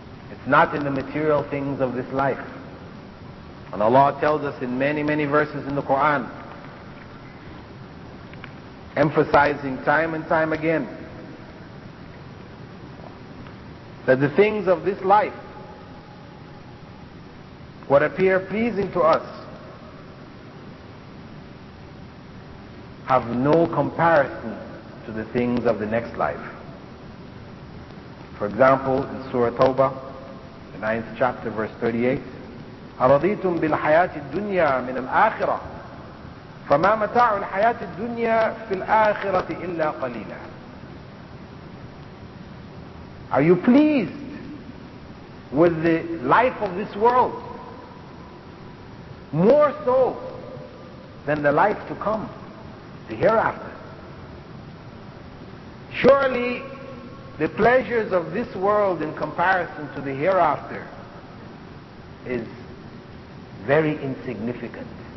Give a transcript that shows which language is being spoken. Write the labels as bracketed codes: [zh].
[en] It's not in the material things of this life. And Allah tells us in many, many verses in the Quran, emphasizing time and time again that the things of this life, what appear pleasing to us, have no comparison to the things of the next life. For example, in Surah Tawbah, the 9th chapter, verse 38, [ar] أَرَضِيتُمْ بِالْحَيَاةِ الدُّنْيَا مِنَ الْآخِرَةِ فَمَا مَتَاعُ الْحَيَاةِ الدُّنْيَا فِي الْآخِرَةِ إِلَّا قَلِيلًا. [en] Are you pleased with the life of this world? More so than the life to come, the hereafter. Surely the pleasures of this world in comparison to the hereafter is very insignificant.